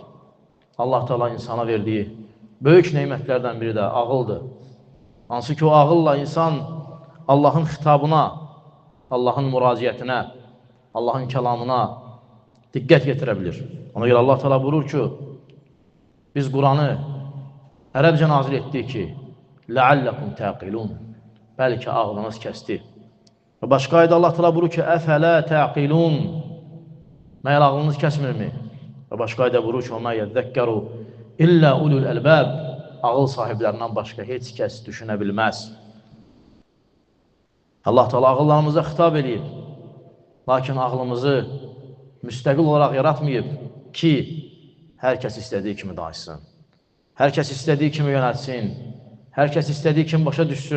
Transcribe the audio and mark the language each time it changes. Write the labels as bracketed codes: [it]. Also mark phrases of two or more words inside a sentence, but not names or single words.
[az] Allah Teala insana verdiyi böyük neymətlərdən biri də ağıldır. Hansı ki o ağılla insan Allahın xitabına, Allahın müraciətinə, Allahın kəlamına diqqət getirə bilir. Ona görə Allah Teala buyurur ki, biz Quranı ərəbcə nazil etdik ki, [ar] لَعَلَّكُمْ تَعْقِلُونَ. [az] Bəlkə ağlınız kəsdi. Və başqa ayda Allah Teala buyurur ki, [ar] أفلا تعقلون. [az] Məyər ağlınız kəsmirmi? Və başqa ayda buyurur ki, [ar] وَمَا يَذَّكَّرُ إِلَّا أُولُوا الْأَلْبَابِ. [az] Ağıl sahiblərindən başqa heç kəs düşünə bilməz. Allah Teala ağıllarımıza xitab edib. Lakin ağlımızı müstəqil olaraq yaratmayıb ki, hər kəs istədiyi kimi danışsın. Hər kəs istədiyi kimi yönətsin. Hər kəs istədiyi kimi başa düşsün.